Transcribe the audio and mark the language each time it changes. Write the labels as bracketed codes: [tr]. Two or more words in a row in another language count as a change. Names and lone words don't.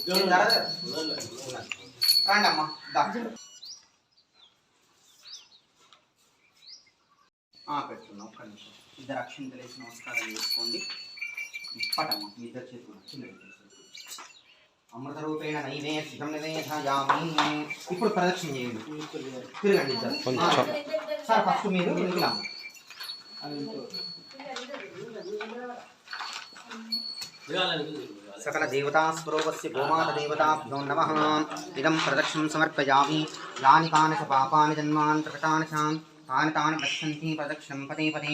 [te] రండి అమ్మ, పెట్టుకున్నా. ఒక్క నిమిషం ఇద్దరు అక్షింతలు వేసి నమస్కారం చేసుకోండి. పటమ్మ మీ ఇద్దరు చేతులు [sa] अमृत रूपेण नैवेद्यं निवेदयामि. [te] ఇప్పుడు ప్రదక్షిణ చేయండి, తిరగండి ఇద్దరు. [en] sir first [te] మీరు వెనుకలాము. [sa] सकल देवता स्वरूपस्य गोमाता देवताभ्यो नमः। इदं प्रदक्षिणं समर्पयामि। यानि कानि च पापानि जन्मानि प्रकटानि च तानि पश्यन्ति प्रदक्षिणं पदे पदे।